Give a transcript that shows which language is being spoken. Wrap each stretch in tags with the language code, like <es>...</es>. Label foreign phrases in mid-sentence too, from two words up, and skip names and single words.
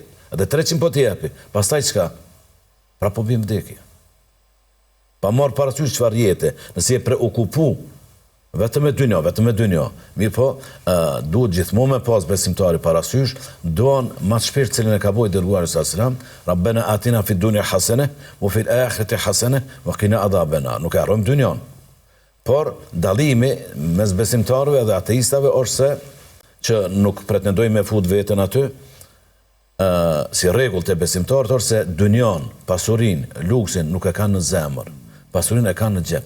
<sq>Edhe 300 po t'jepi, pastaj çka? Pra po bim vdekja. Pa marrë parasysh çfarë jete, nëse je preokupu vetëm me dynja. Mirë po, duhet gjithmonë me pas besimtari parasysh, duan ma të shpirt cilën e ka bojë dërguari</sq> <ar>صلى الله عليه وسلم, ربنا آتنا في الدنيا حسنة وفي الآخرة حسنة وقنا عذابنا.</ar> <sq>Nuk e harrojmë dynjan. Por dallimi mes besimtarëve dhe ateistëve është se që nuk pretendojmë me fut veten aty, si rregull të besimtarët është se dynjan, pasurin, luksin nuk e kanë në zemër. Pasurin e kanë në xhep.</sq>